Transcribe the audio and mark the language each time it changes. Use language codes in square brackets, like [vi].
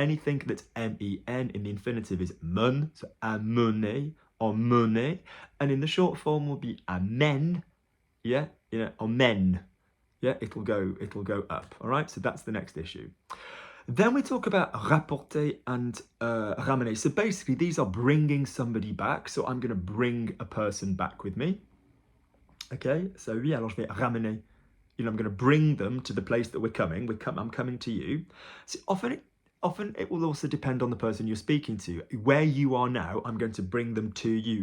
[en] Anything that's MEN in the infinitive is mun, so amener, emmener, and in the short form will be amen, yeah, you know, amen, yeah, it'll go up, all right? So that's the next issue. Then we talk about rapporter and ramener. So basically, these are bringing somebody back. So I'm going to bring a person back with me. [fr] Okay, so oui, alors je vais ramener. [en] You know, I'm going to bring them to the place that we're coming. I'm coming to you. So often it will also depend on the person you're speaking to. Where you are now, I'm going to bring them to you.